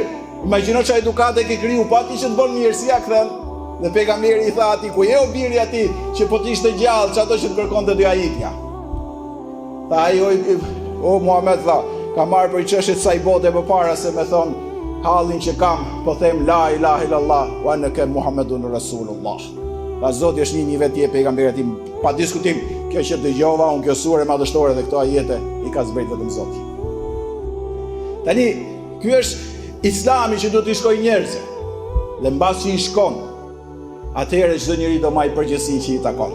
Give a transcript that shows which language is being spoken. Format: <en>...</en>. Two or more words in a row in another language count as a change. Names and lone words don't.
<sq>Imagjino që edukate ke kriju, pa ati që të bën mirë, si ja kthen? Dhe pejgamberi i tha ati, ku je o biri ati që po t'ishte gjallë, që ato që të kërkonte do ja ikja. Tha ai, o Muhammed, tha, ka marrë për çështjet sa i bote përpara se me thon hallin që kam, po them</sq> <ar>لا إله إلا الله وأنك محمد رسول الله.</ar> <sq>Tha Zoti është një vetë je pejgamberi aty, pa diskutim. Kjo që dëgjova unë, kjo sure madhështore dhe këto ajete i ka zbrit vetëm Zoti. Tani, ky është Islami që do t'i shkojë njerëzve. Dhe mbas që i shkon, atëherë çdo njeri do marrë përgjegjësinë që i takon.</sq>